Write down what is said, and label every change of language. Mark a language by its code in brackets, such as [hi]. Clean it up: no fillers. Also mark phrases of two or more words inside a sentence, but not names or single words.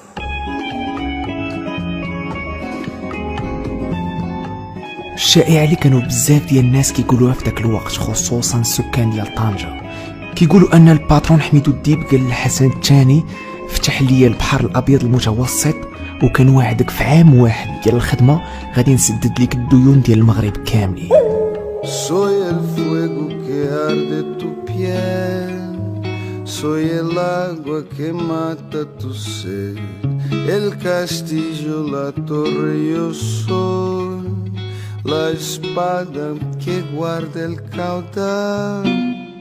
[ar] الشائعه اللي كانوا بزاف ديال الناس كيقولوها في ذاك الوقت خصوصا السكان ديال طنجه، كيقولوا ان الباترون حميدو الديب قال للحسن الثاني فتح لي البحر الابيض المتوسط وكان واعدك في عام واحد ديال الخدمه غادي نسدد لك الديون ديال المغرب كاملين. [es] Soy el fuego que arde tu piel, soy el agua que mata tu sed, el castillo, la torre yo soy, la espada que guarda el caudal.